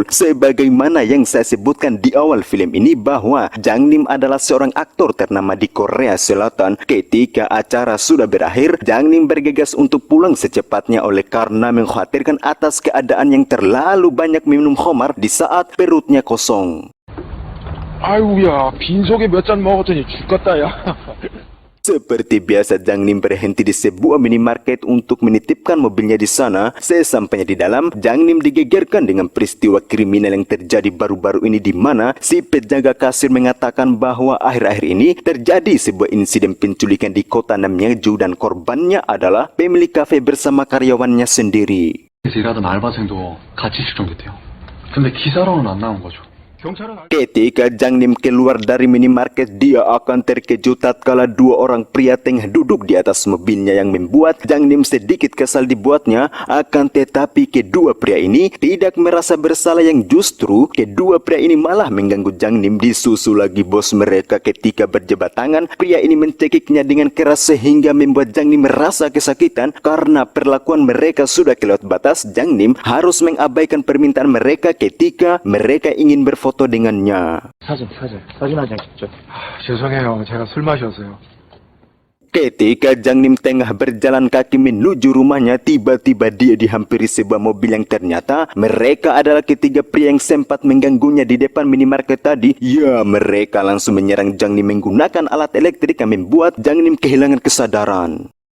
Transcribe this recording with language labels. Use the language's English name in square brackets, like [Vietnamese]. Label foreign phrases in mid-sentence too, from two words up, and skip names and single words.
[Indonesian] Sebagaimana yang saya sebutkan di awal film ini, bahwa Jang Nim adalah seorang aktor ternama di Korea Selatan. Ketika acara sudah berakhir, Jang Nim bergegas untuk pulang secepatnya oleh karena mengkhawatirkan atas keadaan yang terlalu banyak minum khamar di saat perutnya kosong. [Korean] 아이고야, 빈속에 몇 잔 먹었더니 죽겠다, 야. [Indonesian] Seperti biasa, Jang Nim berhenti di sebuah minimarket untuk menitipkan mobilnya di sana. Sesampainya di dalam, Jang Nim digegerkan dengan peristiwa kriminal yang terjadi baru-baru ini, di mana si penjaga kasir mengatakan bahwa akhir-akhir ini terjadi sebuah insiden penculikan di kota Namyeju dan korbannya adalah pemilik kafe bersama karyawannya sendiri. [Korean] 일하던 알바생도 같이 실종됐대요. 근데 기사로는 안 나온 거죠. [Indonesian] Ketika Jang Nim keluar dari minimarket, dia akan terkejut tatkala dua orang pria tengah duduk di atas mobilnya, yang membuat Jang Nim sedikit kesal dibuatnya. Akan tetapi kedua pria ini tidak merasa bersalah, yang justru kedua pria ini malah mengganggu Jang Nim. Disusul lagi bos mereka. Ketika berjabat tangan, pria ini mencekiknya dengan keras sehingga membuat Jang Nim merasa kesakitan. Karena perlakuan mereka sudah kelewat batas, Jang Nim harus mengabaikan permintaan mereka ketika mereka ingin berfoto dengannya. [Korean] 사진 한 장 찍죠. 죄송해요, 제가 술 마셔서요. [Indonesian] Ketika Jang Nim tengah berjalan kaki menuju rumahnya, tiba-tiba dia dihampiri sebuah mobil yang ternyata mereka adalah ketiga pria yang sempat mengganggunya di depan minimarket tadi. Ya, mereka langsung menyerang Jang Nim menggunakan alat elektrik yang membuat Jang Nim kehilangan kesadaran.